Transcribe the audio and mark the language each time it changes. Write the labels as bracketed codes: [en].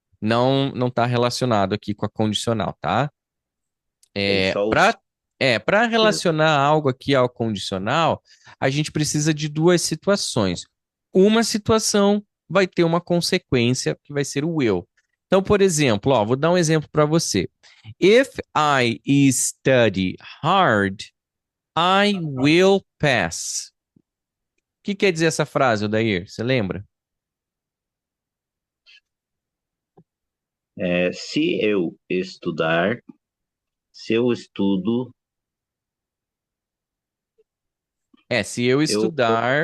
[pt] Não está relacionado aqui com a condicional, tá? Ele É, só para para relacionar algo aqui ao condicional, a gente precisa de duas situações. Uma situação vai ter uma consequência que vai ser o will. Então, por exemplo, ó, vou dar um exemplo para você. [en] If I study hard, I will pass. [pt] O que quer dizer essa frase, Odair? Você lembra? se eu estudar, se eu estudo, Se eu Eu vou estudar.